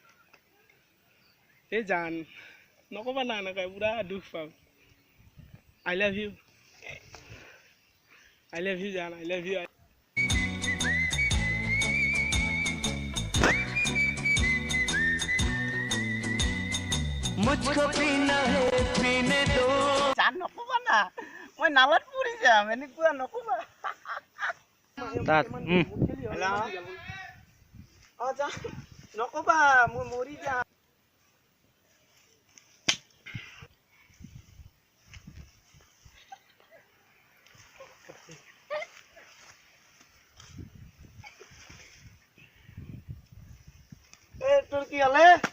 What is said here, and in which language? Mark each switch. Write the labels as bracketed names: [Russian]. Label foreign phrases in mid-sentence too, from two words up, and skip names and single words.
[Assamese] এই জান নকবা না নকয় পুৰা দুখ পাম [English] I love you [Assamese] জান [English] I love you [Hindi] मुझको पीना है पीने दो [Assamese] জান নকবা না মই নালত পৰি যাম এনেকুৱা নকবা তাত জান নকবা মই মৰি যাম তোৰ কি হলে